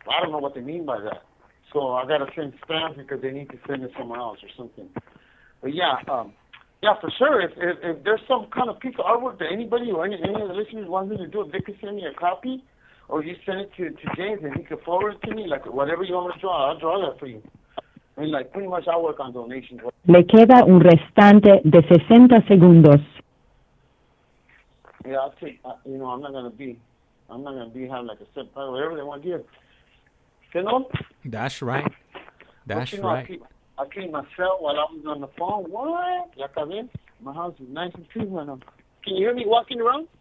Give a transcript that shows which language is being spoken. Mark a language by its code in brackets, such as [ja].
[en] I don't know what they mean by that. So I got to send stamps because they need to send it somewhere else or something. But yeah, for sure. If there's some kind of piece of artwork that anybody or any of the listeners want me to do, if they could send me a copy or you send it to James and he could forward it to me, like whatever you want me to draw, I'll draw that for you. Pretty much I work on donations. [es] Le queda un restante de 60 segundos. [en] Yeah, I'll take. I'm not gonna be having like a set price, whatever they want to give. That's right. That's right. I cleaned myself while I was on the phone. What? [es] Ya acabé. [en] My house is nice and clean right now. Can you hear me walking around?